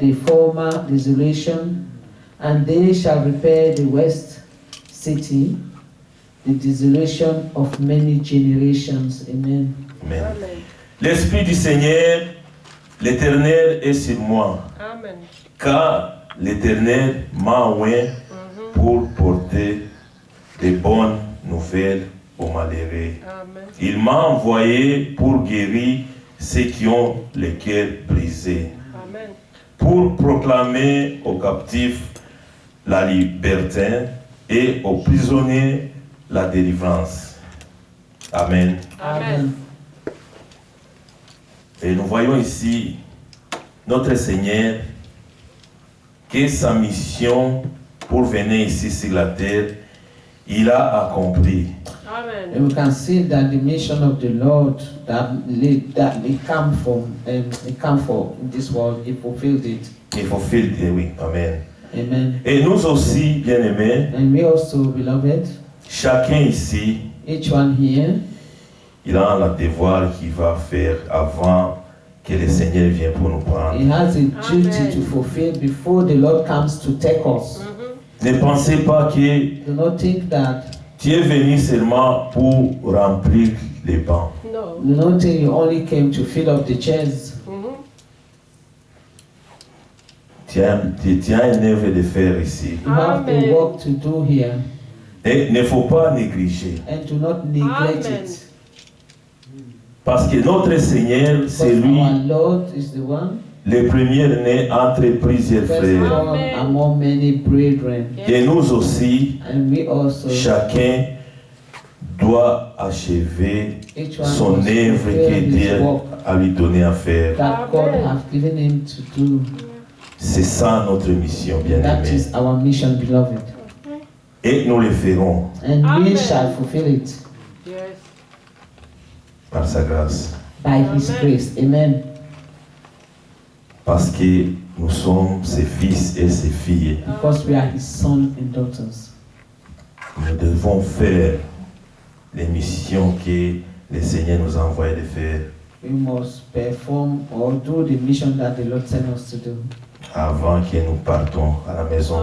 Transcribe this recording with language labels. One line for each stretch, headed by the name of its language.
English: the former desolation, and they shall repair the west city, the desolation of many generations. Amen. Amen. Amen.
French: L'Esprit du Seigneur, l'Éternel est sur moi, Amen. car l'Éternel m'a oint pour porter des bonnes nouvelles aux malheureux. Amen. Il m'a envoyé pour guérir ceux qui ont le cœur brisé, Amen. pour proclamer aux captifs la liberté et aux prisonniers la délivrance. Amen. Amen. Et nous voyons ici notre Seigneur que sa mission pour venir ici sur la terre, il a accompli. Amen.
English: And we can see that the mission of the Lord that they come from, they come for in this world, He fulfilled it.
French: Il faut faire, oui, Amen. Amen. Et nous aussi, bien-aimés,
English: And we also, beloved,
French: chacun ici,
English: each one here,
French: il a un devoir qu'il va faire avant que le Seigneur vienne pour nous prendre.
English: he has a duty Amen. to fulfill before the Lord comes to take us.
French: Ne pensez pas que
English: Do not think that,
French: tu es venu seulement pour remplir les bancs.
English: No. do not think you only came to fill up the chairs.
French: Tu as une œuvre de faire ici.
English: You have Amen. a work to do here,
French: Et il ne faut pas négliger.
English: and do not neglect Amen. it.
French: Parce que notre Seigneur, c'est
English: Because
French: lui,
English: our Lord is the one,
French: le premier-né entre plusieurs
English: first
French: frères.
English: born Amen. among many brethren.
French: Et nous aussi,
English: And we also,
French: chacun doit achever
English: each one
French: son
English: must
French: œuvre que
English: fulfill his
French: Dieu
English: work
French: a lui donné à faire.
English: that God Amen. has given him to do.
French: C'est ça notre mission,
English: That
French: bien-aimés.
English: is our mission, beloved.
French: Et nous le ferons
English: And we Amen. shall fulfill it Yes.
French: par sa grâce.
English: by His Amen. grace. Amen.
French: Parce que nous sommes ses fils et ses filles.
English: Because we are His sons and daughters.
French: Nous devons faire les missions que le Seigneur nous a envoyé de faire
English: We must perform or do the mission that the Lord sent us to do
French: avant que nous partons à la maison.